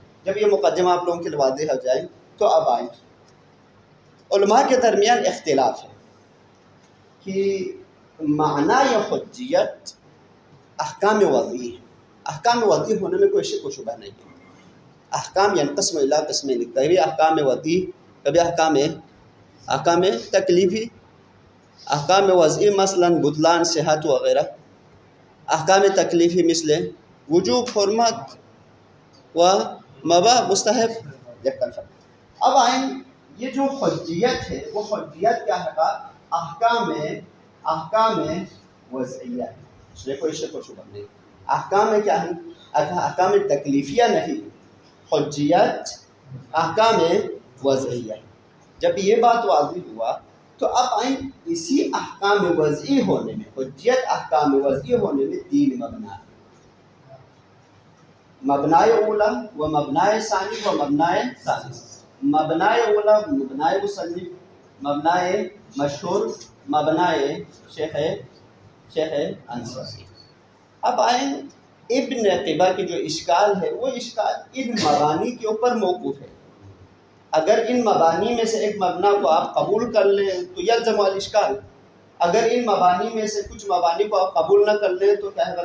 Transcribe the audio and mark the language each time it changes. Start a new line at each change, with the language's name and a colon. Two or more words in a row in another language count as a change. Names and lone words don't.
Urdu: جب یہ مقدمہ آپ لوگوں کے لیے واضح ہو جائے تو اب آئیں، علماء کے درمیان اختلاف ہے کہ معنی یا حجیت احکام وضعی ہے۔ احکام وضعی ہونے میں کوئی شک و شبہ نہیں ہے۔ احکام
Arabic: ینقسم الی قسمین،
Urdu: کبھی احکام وضعی، کبھی احکام تکلیفی، احکام وضعی مثلا بطلان صحت وغیرہ، احکام تکلیفی مثل وجوب حرمت و مباح مستحب۔ اب آئیں، یہ جو حجیت ہے وہ حجیت کیا ہے؟ احکام وضعیہ ہے، اس میں کوئی شک و شبہ نہیں۔ احکام میں کیا ہے؟ احکام تکلیفیہ نہیں، حجیت احکام وضعیہ۔ جب یہ بات واضح ہوا تو اب آئیں، اسی احکام وضعی ہونے میں، حجیت احکام وضعی ہونے میں تین مبنا ہے، مبنائے اولا و مبنائے ثانی و مبنائے ثالث۔ مبنائے اولا مبنائے مصنف، مبنائے مشہور، مبنائے شیخ انصاری۔ اب آئیں، ابن قبا کی جو اشکال ہے وہ اشکال ان مبانی کے اوپر موقوف ہے۔ اگر ان مبانی میں سے ایک مبنا کو آپ قبول کر لیں تو
Arabic: یلزم الاشکال،
Urdu: اگر ان مبانی میں سے کچھ مبانی کو آپ قبول نہ کر لیں تو کیا ہے؟